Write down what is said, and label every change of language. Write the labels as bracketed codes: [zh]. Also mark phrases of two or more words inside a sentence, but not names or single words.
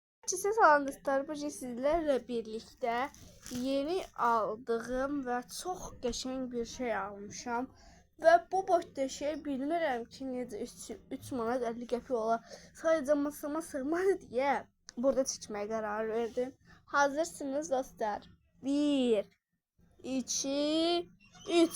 [tr] Herkese salam dostlar. Bugün sizlerle birlikte yeni aldığım ve çok [az] qəşəng bir şey almışam. Ve bu boyda şey bilmirəm ki, necə 3 manat 50 qəpik ola. Sadəcə masama sığmadı deyə burada çəkməyə qərar verdim. Hazırsınız dostlar? 1, 2, 3.